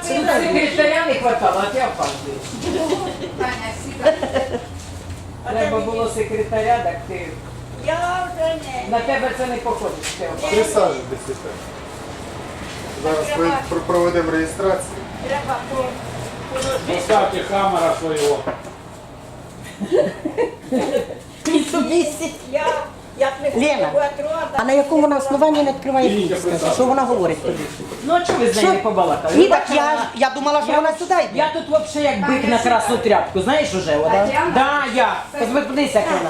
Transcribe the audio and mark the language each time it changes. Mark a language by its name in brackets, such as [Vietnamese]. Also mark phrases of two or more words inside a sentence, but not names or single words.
[Russian] Секретаря не хватало, [Ukrainian] а ти опаздуєш. Аня, сідай. треба було секретаря, так ти... Я вже не. На тебе це не походить. ти опаздуєш. Присаджуйтесь. Зараз ми проведемо реєстрацію. Треба [Russian] Поставьте хаммера своего. [Ukrainian] Місяць. Я Лена, а на якому вона основанні не відкриває підпис? Що вона говорить тобі? Ну а чого ви з нею не побалакали? Ні, Ви так бачили, вона- я думала, що вона сюди йде. Я тут взагалі як бик на красну тряпку, знаєш уже? Да, я. Подивися, як вона.